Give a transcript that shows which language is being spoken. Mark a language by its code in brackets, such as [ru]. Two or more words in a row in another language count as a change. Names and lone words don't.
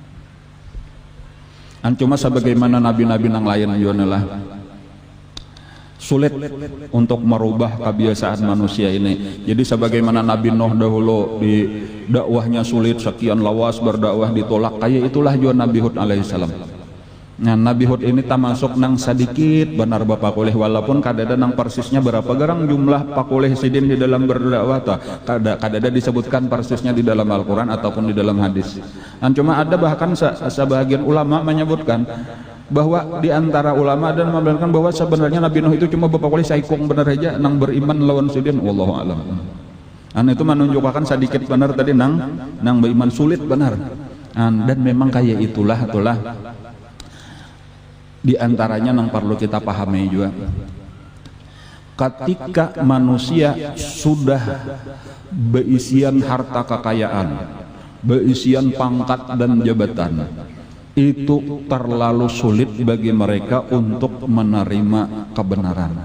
[id] Cuma sebagaimana nabi-nabi yang lain juga sulit untuk merubah kebiasaan manusia ini. Jadi sebagaimana Nabi Nuh dahulu di dakwahnya sulit, sekian lawas berdakwah ditolak, kayak itulah juga Nabi Hud alaihissalam. [bjn] Nah, Nabi Hud ini termasuk nang sedikit benar bapak kulih, walaupun kadada nang persisnya berapa garang jumlah pakulih sidin di dalam berdakwah ta kadada disebutkan persisnya di dalam Al-Quran ataupun di dalam hadis. Dan cuma ada bahkan sebagian ulama menyebutkan bahwa di antara ulama dan membenarkan bahwa sebenarnya Nabi Nuh itu cuma bapak kulih saikung benar aja nang beriman lawan sidin, [ar] wallahu alam. [bjn] Itu menunjukkan sedikit benar tadi nang beriman sulit benar. [id] Dan memang kayak itulah di antaranya yang perlu kita pahami juga, ketika manusia sudah beisian harta kekayaan, beisian pangkat dan jabatan, itu terlalu sulit bagi mereka untuk menerima kebenaran.